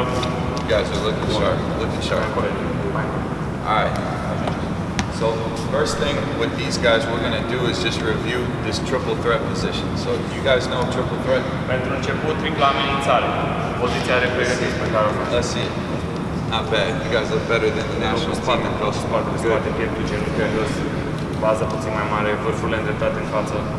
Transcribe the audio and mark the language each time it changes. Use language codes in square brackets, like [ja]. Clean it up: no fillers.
[en] You guys are looking sharp. Looking sharp. Alright. So first thing with these guys we're going to do is just review this triple threat position. So you guys know triple threat? [ro] Pentru început, tripla amenințare. Poziția de pregătiți pe care o faci. [en] Let's see it. Not bad. You guys look better than the national team in Kosovo. [ro] Spate, pieptul genul pe jos. Baza puțin mai mare, vârfurile îndreptate în față.